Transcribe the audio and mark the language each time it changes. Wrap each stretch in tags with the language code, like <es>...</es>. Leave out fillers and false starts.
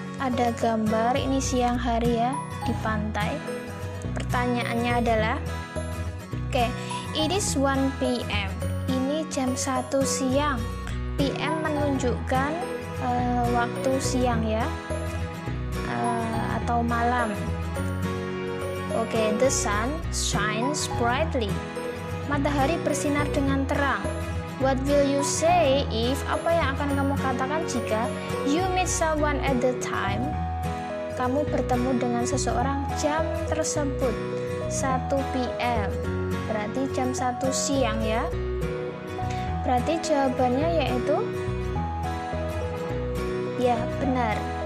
<id>Ada gambar, ini siang hari ya, di pantai. Pertanyaannya adalah, oke,</id> <en>it is 1 PM.</en> <id>Ini jam 1 siang. PM menunjukkan waktu siang ya. Atau malam.</id> <en>Oke, the sun shines brightly.</en> <id>Matahari bersinar dengan terang.</id> <en>What will you say if,</en> <id>apa yang akan kamu katakan jika</id> <en>you meet someone at the time?</en> <id>Kamu bertemu dengan seseorang jam tersebut 1 PM. Berarti jam 1 siang ya. Berarti jawabannya yaitu ya, benar.</id>